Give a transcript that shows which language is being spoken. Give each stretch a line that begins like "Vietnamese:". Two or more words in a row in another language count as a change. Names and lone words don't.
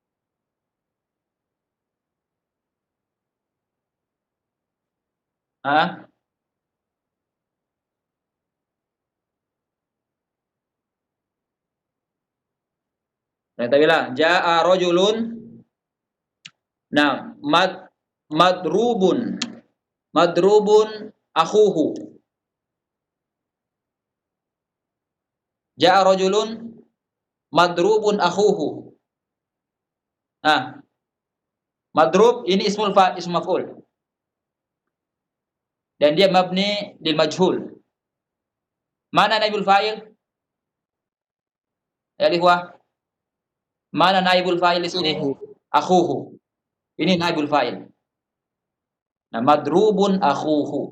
Indonesian: Nah, kita bilang
Arabic: ja'a rajulun
Indonesian: Nah, madrubun.
Arabic: Madrubun akhuhu. Ja'a rajulun madrubun akhuhu.
Indonesian: Nah, madrub ini
Arabic: ismul maf'ul.
Indonesian: Dan dia
Arabic: mabni lil majhul.
Indonesian: Mana
Arabic: naibul fa'il? Ya ikhwah.
Indonesian: Mana
Arabic: naibul fa'il
Indonesian: di sini?
Arabic: Akhuhu. Ini naibul fa'il. Nah, madrubun akhuhu.